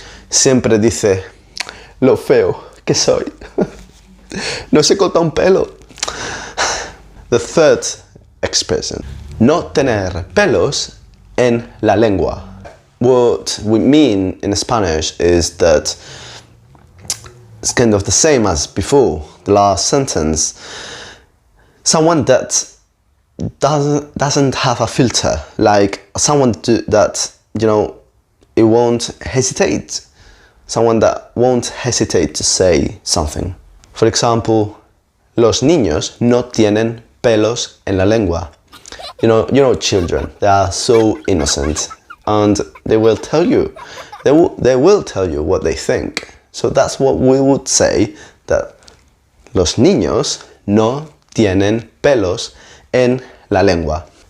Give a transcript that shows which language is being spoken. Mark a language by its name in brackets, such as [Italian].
[Spanish] Siempre dice lo feo que soy. No se corta un pelo. [English] The third expression. [Spanish] No tener pelos en la lengua. [English] What we mean in Spanish is that it's kind of the same as before, the last sentence. Someone that doesn't have a filter, like someone that, it won't hesitate. Someone that won't hesitate to say something. For example, [Spanish] los niños no tienen pelos en la lengua. [English] You know children, they are so innocent and they will tell you, they will tell you what they think. So that's what we would say, that [Spanish] los niños no tienen pelos en la lengua.